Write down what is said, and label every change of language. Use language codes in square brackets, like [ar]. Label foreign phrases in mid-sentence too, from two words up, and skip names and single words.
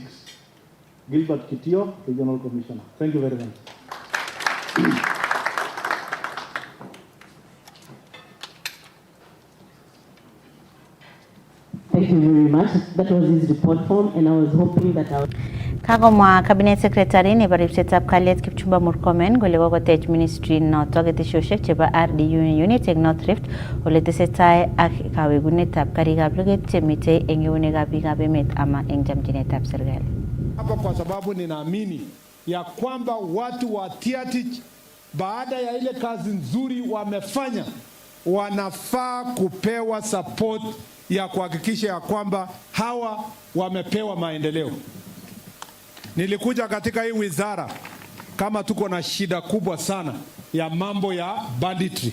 [en] Gilbert Kitio, Regional Commissioner. Thank you very much. Thank you very much. That was his report form, and I was hoping that I would... [kln] Kagomwa [en] Cabinet Secretary [kln] ne baripsetab Kaliet Kipchumba Murkomen golego gotech ministry noto geteshoshek cheba [en] RDU unit [kln] eng North Rift oletesetai ak kawegunetab karikab luget chemite eng eunekab bikab emet ama eng jamjinetab serikali. [sw] Hapa kwa sababu ninaamini ya kwamba watu wa Tiatich baada ya ile kazi nzuri wamefanya wanafaa kupewa support ya kuhakikisha ya kwamba hawa wamepewa maendeleo. Nilikuja katika hii wizara kama tuko na shida kubwa sana ya mambo ya banditry.